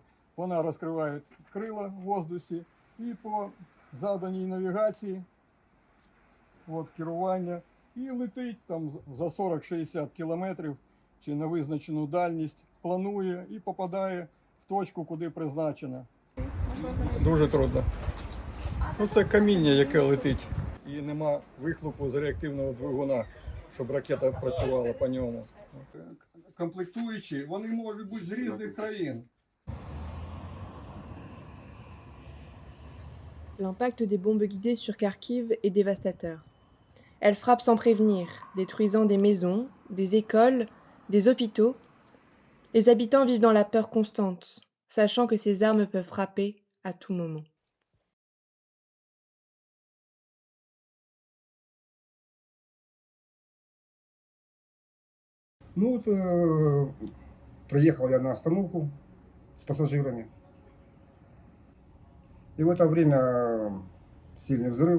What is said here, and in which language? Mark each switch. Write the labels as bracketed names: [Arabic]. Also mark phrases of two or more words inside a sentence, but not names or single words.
[Ukrainian] Вона розкриває крила в воздусі і по заданій навігації, от, керування, і летить там за 40-60 кілометрів чи на визначену дальність, планує і попадає в точку, куди призначена. Дуже трудно. Це каміння, яке летить. І нема вихлопу з реактивного двигуна, щоб ракета працювала по ньому. Комплектуючі, вони можуть бути з різних країн. [French] L'impact des bombes guidées sur Kharkiv est dévastateur. Elles frappent sans prévenir, détruisant des maisons, des écoles, des hôpitaux. Les habitants vivent dans la peur constante, sachant que ces armes peuvent frapper à tout moment. [Russian] Ну вот приехал я на остановку с пассажирами. И в это время сильный взрыв.